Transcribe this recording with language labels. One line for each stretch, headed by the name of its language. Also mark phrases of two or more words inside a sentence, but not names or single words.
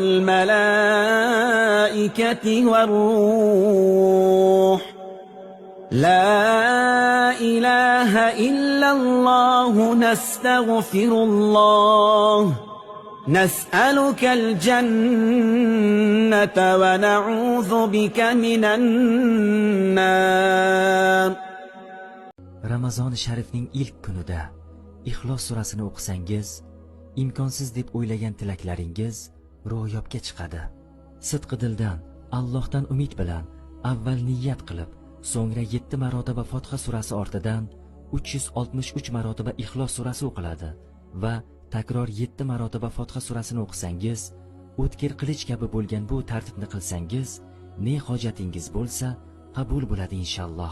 Arabic: الملائكة والروح لا إله إلا الله نستغفر الله نسألك الجنة ونعوذ بك من النار.
Uzbek: Ramazon sharifning ilk kunida Ixlos surasini o'qisangiz, imkonsiz deb o'ylagan tilaklaringiz ro'yobga chiqadi. Sidqi dildan, Allohdan umid bilan avval niyat qilib, so'ngra 7 marotaba Fotiha surasi ortidan 363 marotaba Ixlos surasi o'qiladi va takror 7 marotaba Fotiha surasini o'qisangiz, o'tkir qilich kabi bo'lgan bu tartibni qilsangiz, ne hojatingiz bo'lsa, qabul bo'ladi inshaalloh.